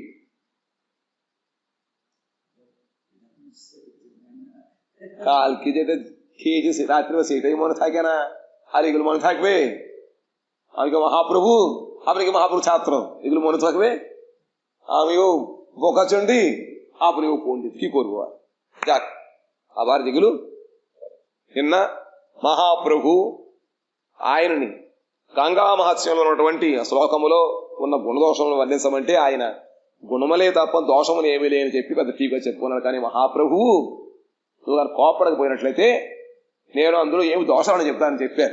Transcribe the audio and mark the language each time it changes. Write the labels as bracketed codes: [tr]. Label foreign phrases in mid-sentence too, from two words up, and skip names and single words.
[bn] কালকে যেটা খেয়েছে রাত্রে সেটাই মনে থাকে না, আর এগুলো মনে থাকবে? আমি কি মহাপ্রভু, আপনি কি মহাপ্রভু ছাত্র, এগুলো মনে থাকবে? আমিও বোকাচন্ডী, আপনিও পণ্ডিত, কি করবো আর? যাক, আবার যেগুলো [te] నా మహాప్రభు ఆయనని గంగా మహత్యంలో ఉన్నటువంటి శ్లోకములో ఉన్న గుణదోషములను వర్ణించమంటే ఆయన గుణములే తప్ప దోషములు ఏమీ లేని చెప్పి పెద్ద టీగా చెప్పుకున్నాడు. కానీ మహాప్రభువు నువ్వు కోపడకపోయినట్లయితే నేను అందులో ఏమి దోషాలని చెప్తానని చెప్పారు.